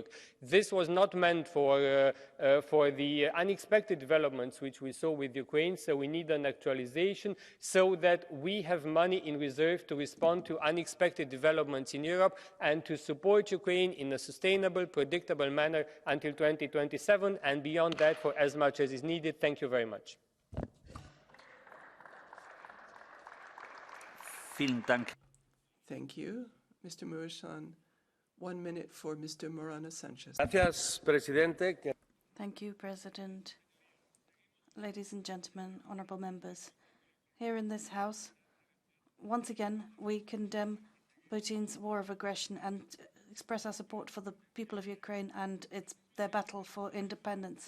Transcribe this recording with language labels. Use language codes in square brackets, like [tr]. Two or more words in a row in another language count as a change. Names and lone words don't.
[en] This was not meant for the unexpected developments which we saw with Ukraine, so we need an actualization so that we have money in reserve to respond to unexpected developments in Europe and to support Ukraine in a sustainable, predictable manner until 2027 and beyond that for as much as is needed. Thank you very much. [de] Vielen Dank. [en] Thank you, Mr. Muresan. 1 minute for Mr. Morano Sanchez. [es] Gracias, Presidente. [en] Thank you, President. Ladies and gentlemen, honourable members, here in this House, once again, we condemn Putin's war of aggression and express our support for the people of Ukraine and their battle for independence.